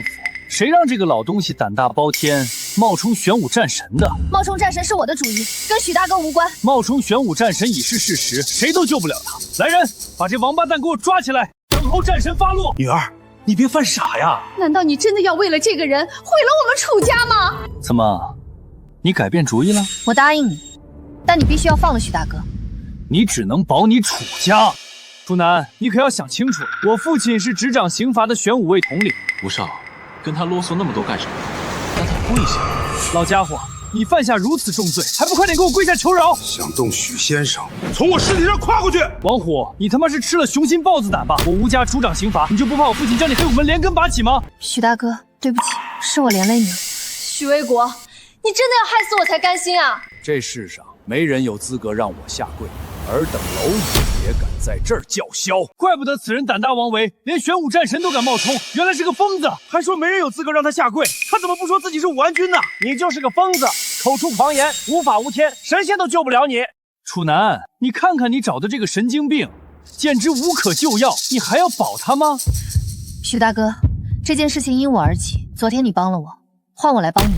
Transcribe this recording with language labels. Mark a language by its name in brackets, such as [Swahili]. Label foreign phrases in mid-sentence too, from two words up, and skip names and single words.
[Chinese] 無毒不丈夫，誰讓這個老東西膽大包天，冒充玄武戰神的。冒充戰神是我的主意，跟許大哥無關。冒充玄武戰神已是事實，誰都救不了他。來人，把這王八蛋給我抓起來，等候戰神發落。女兒，你別犯傻呀！難道你真的要為了這個人毀了我們楚家嗎？怎麼，你改變主意了？我答應你，但你必須要放了許大哥。你只能保你楚家。楚南，你可要想清楚了，我父親是执掌刑罚的玄武衛統領。吴少，跟他囉嗦那麼多幹什麼？让他跪下！老家伙，你犯下如此重罪，還不快點給我跪下求饒！想动许先生，從我屍體上跨過去！王虎，你他媽是吃了雄心豹子膽吧？我吳家主掌刑罰，你就不怕我父親將你黑虎門連根拔起嗎？許大哥，對不起，是我連累你了。許衛國，你真的要害死我才甘心啊！這世上沒人有資格讓我下跪，爾等螻蟻也敢在這兒叫囂，怪不得此人膽大妄為，連玄武戰神都敢冒充，原來是個瘋子，還說沒人有資格讓他下跪，他怎麼不說自己是武安君呢？你就是個瘋子，口出狂言，無法無天，神仙都救不了你。楚南，你看看你找的這個神經病，簡直無可救藥，你還要保他嗎？許大哥，這件事情因我而起，昨天你幫了我，換我來幫你。